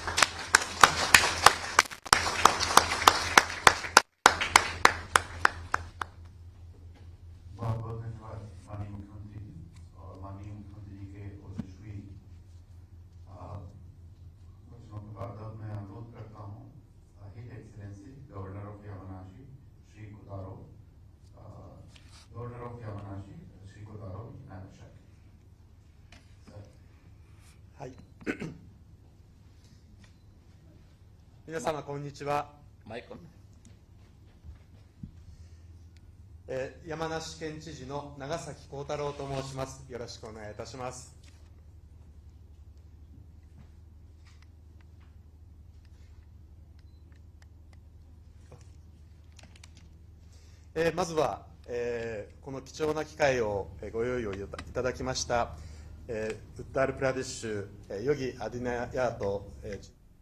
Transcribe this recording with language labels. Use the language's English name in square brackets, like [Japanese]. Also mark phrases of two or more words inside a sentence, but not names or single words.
[Hindi] बहुत बहुत धन्यवाद माननीय मुख्यमंत्री जी और माननीय मुख्यमंत्री जी के ओजस्वी वचनों के बाद अब मैं अनुरोध करता हूँ [English] His Excellency Governor of Yamanashi [Hindi] श्री कोतारो नागासाकी। सर। [Japanese] はい。皆様こんにちは。 [English] mic on. [Japanese] 山梨県知事の長崎幸太郎と申します。よろしくお願いいたします。まずは、この貴重な機会をご用意をいただきました、ウッタールプラディッシュヨギ・アディナヤート